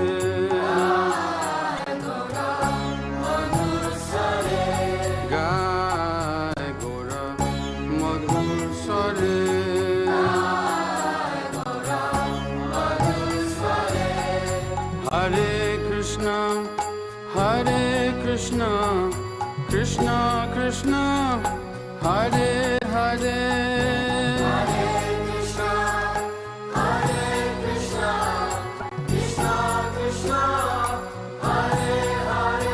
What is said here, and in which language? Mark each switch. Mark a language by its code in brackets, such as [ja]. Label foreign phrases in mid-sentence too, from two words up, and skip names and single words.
[bn] গায় গোরা মধুর স্বরে, গায় গোরা মধুর স্বরে, গায় গোরা মধুর স্বরে. [sa] हरे कृष्ण कृष्ण कृष्ण हरे हरे. हरे कृष्ण कृष्ण कृष्ण हरे हरे.